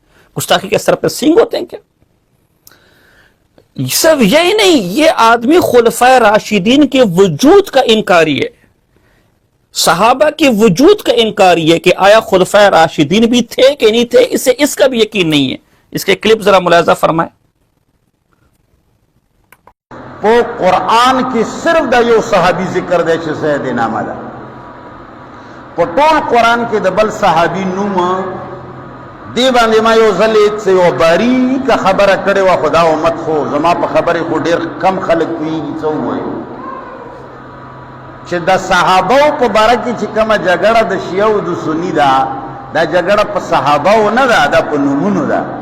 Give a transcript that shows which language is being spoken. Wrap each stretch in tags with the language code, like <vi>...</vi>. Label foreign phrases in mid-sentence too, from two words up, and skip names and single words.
<ur>گستاخی کے سر پہ سینگ ہوتے ہیں کیا؟ صرف یہی نہیں، یہ آدمی خلفائے راشدین کے وجود کا انکاری ہے، صحابہ کے وجود کا انکاری ہے کہ آیا خلفائے راشدین بھی تھے کہ نہیں تھے، اسے اس کا بھی یقین نہیں ہے. اس کے کلپ ذرا ملاحظہ فرمائیں.</ur> <ps>پو قرآن کی صرف دا یو صحابی ذکر دے چھ زید نامہ دا پو طول قرآن کی دا بل صحابی نوم دی باندې ما یو ځل سے یو باریک خبره کړې وه خو دا امت خو زما په خبرې خو ډېر کم خلک پوهېږي څه ووایو چې د صحابو په باره کې چې کومه جګړه د شیعه او د سني ده دا جګړه په صحابو نه ده دا په نومونو ده.</ps>